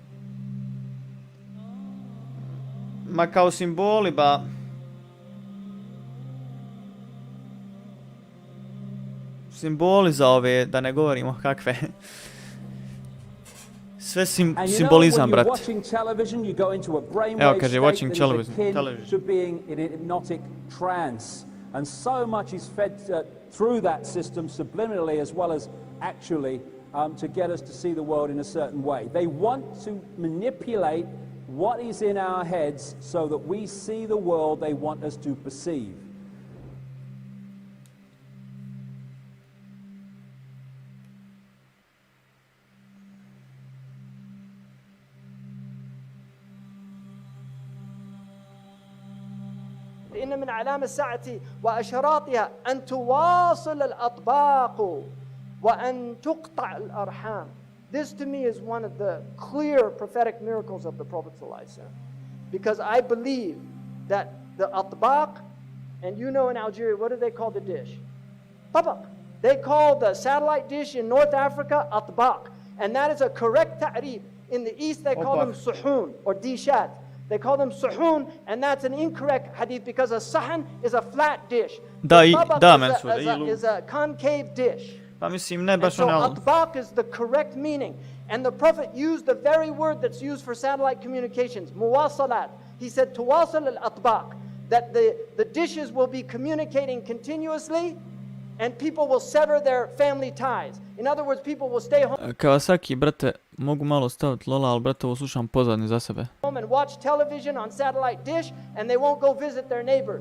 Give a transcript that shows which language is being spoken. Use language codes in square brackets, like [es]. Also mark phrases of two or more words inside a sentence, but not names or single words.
[bs] Ma kao simboli, ba... Simboli za ove, da ne govorimo kakve. Sve simbolizam, brate. Evo kaže, [en] watching television. To being in a hypnotic trance. And so much is fed through that system subliminally as well as actually to get us to see the world in a certain way. They want to manipulate what is in our heads so that we see the world they want us to perceive. [ar] إن من علامة الساعة وأشراطها أن تواصل الأطباق وأن تقطع الأرحام. [en] This to me is one of the clear prophetic miracles of the Prophet ﷺ. Because I believe that the atbaq, and you know in Algeria, what do they call the dish? Tabaq. They call the satellite dish in North Africa atbaq. And that is a correct ta'rif. In the East they call them suhun or dishat. They call them suhun, and that's an incorrect hadith because a sahan is a flat dish. [bs] Da, [en] is a concave dish. [bs] Pa mislim, ne [en] And [bs] baš [en] so [bs] ono... [en] atbaq is the correct meaning. And the Prophet used the very word that's used for satellite communications, muwasalat. He said, [ar] تواصل الأطباق, [en] that the dishes will be communicating continuously and people will sever their family ties. In other words, people will stay home. [bs] Kawasaki, brate, mogu malo staviti Lola, ali brate, ovo slušam pozadnje za sebe. [en] Home and watch television on satellite dish and they won't go visit their neighbors.